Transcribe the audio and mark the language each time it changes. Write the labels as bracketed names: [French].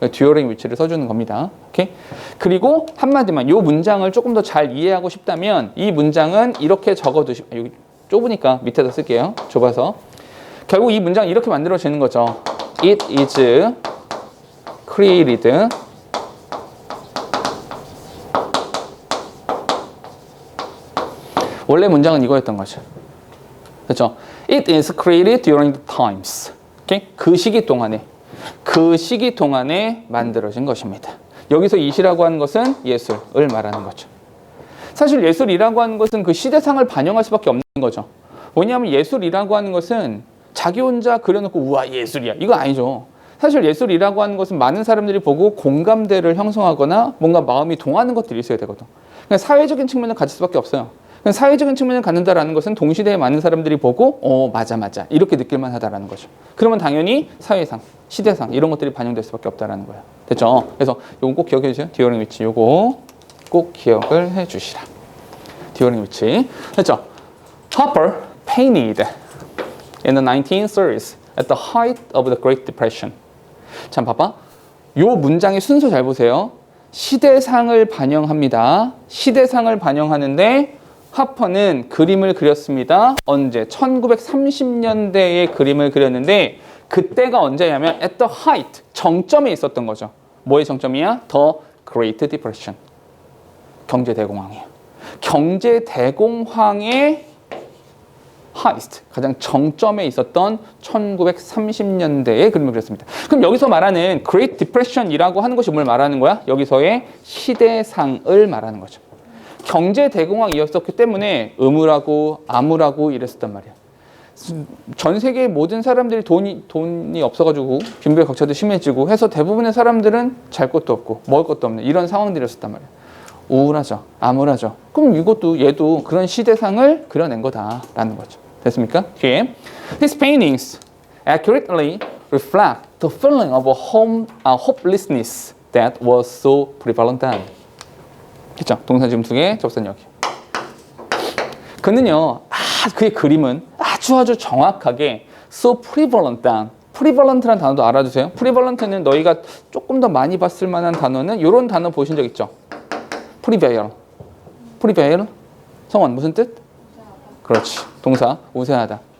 [Korean] 듀어링 위치를 써주는 겁니다. 오케이? 그리고 한마디만 이 문장을 조금 더 잘 이해하고 싶다면 이 문장은 이렇게 적어두시면 여기 좁으니까 밑에다 쓸게요. 좁아서. 결국 이 문장이 이렇게 만들어지는 거죠. [English] It is created [Korean] 원래 문장은 이거였던 거죠. 그렇죠? [English] It is created during the times. Okay? [Korean] 그 시기 동안에 만들어진 것입니다. 여기서 이시라고 하는 것은 예술을 말하는 거죠. 사실 예술이라고 하는 것은 그 시대상을 반영할 수밖에 없는 거죠. 왜냐하면 예술이라고 하는 것은 자기 혼자 그려놓고 우와 예술이야 이거 아니죠. 사실 예술이라고 하는 것은 많은 사람들이 보고 공감대를 형성하거나 뭔가 마음이 동하는 것들이 있어야 되거든. 그러니까 사회적인 측면을 가질 수밖에 없어요. 그러니까 사회적인 측면을 갖는다라는 것은 동시대에 많은 사람들이 보고 맞아 이렇게 느낄만 하다라는 거죠. 그러면 당연히 사회상, 시대상 이런 것들이 반영될 수밖에 없다라는 거예요. 됐죠? 그래서 이건 꼭 기억해 주세요. 듀어링 위치 요거 꼭 기억을 해 주시라. 듀어링 위치. 됐죠? [English] Hopper painted in the 1930s at the height of the Great Depression. [Korean] 참 봐봐. 요 문장의 순서 잘 보세요. 시대상을 반영합니다. 시대상을 반영하는데 하퍼는 그림을 그렸습니다. 언제? 1930년대에 그림을 그렸는데 그때가 언제냐면 [English] at the height, [Korean] 정점에 있었던 거죠. 뭐의 정점이야? [English] The Great Depression. [Korean] 경제대공황이에요. 경제대공황의 highest, 가장 정점에 있었던 1930년대에 그림을 그렸습니다. 그럼 여기서 말하는 Great Depression이라고 하는 것이 뭘 말하는 거야? 여기서의 시대상을 말하는 거죠. 경제대공황이었었기 때문에 의무라고 암울하고 이랬었단 말이야. 전 세계의 모든 사람들이 돈이 없어가지고 빈부격차도 심해지고 해서 대부분의 사람들은 잘 것도 없고 먹을 것도 없는 이런 상황들이었단 말이야. 우울하죠. 암울하죠. 그럼 얘도 그런 시대상을 그려낸 거다라는 거죠. 됐습니까? 뒤에 [English] His paintings accurately reflect the feeling of hopelessness that was so prevalent then. [Korean] 그렇죠? 동사 지금 2개, 접선 여기. 그는요, 그의 그림은 아주 정확하게 [English] so prevalent then. [Korean] prevalent라는 단어도 알아두세요. prevalent는 너희가 조금 더 많이 봤을 만한 단어는 이런 단어 보신 적 있죠? prevail. 성원 무슨 뜻? 그렇지. 동사 우세하다.